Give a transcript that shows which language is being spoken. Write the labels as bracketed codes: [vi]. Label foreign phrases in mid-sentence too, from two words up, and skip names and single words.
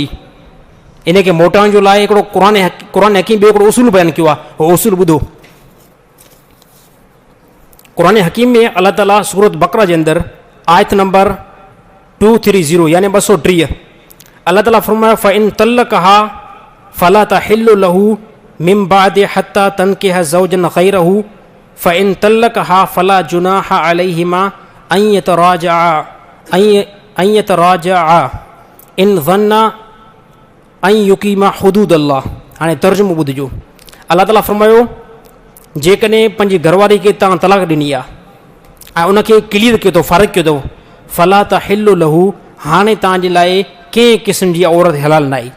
[sd] इनखे मोटाइण जो लाइ हिकिड़ो क़ुरान हकीम ॿियो हिकिड़ो उसूल बयानु कयो आहे, उहो उसूल ॿुधो। क़ुरान हकीम में अलाह ताला सूरत बकरा जे अंदरि आयत नंबर 230 यानी 230 अलाह ताला फरमायो [ar] فإن طلقها فلا تحل له من بعد حتى تنكح زوجا غيره فإن طلقها فلا جناح عليهما أن يتراجعا إن ظنا أن يقيما حدود الله. [sd] हाणे तर्जुमो ॿुधिजो। अलाह ताला फरमायो जेकॾहिं पंहिंजी घरवारी खे तव्हां तलाक ॾिनी आहे ऐं उनखे क्लियर कयो अथव, फ़ारिग़ कयो अथव, [ar] فلا تحل له, [sd] हाणे तव्हांजे लाइ कंहिं क़िस्म जी औरत हलाल न आहे।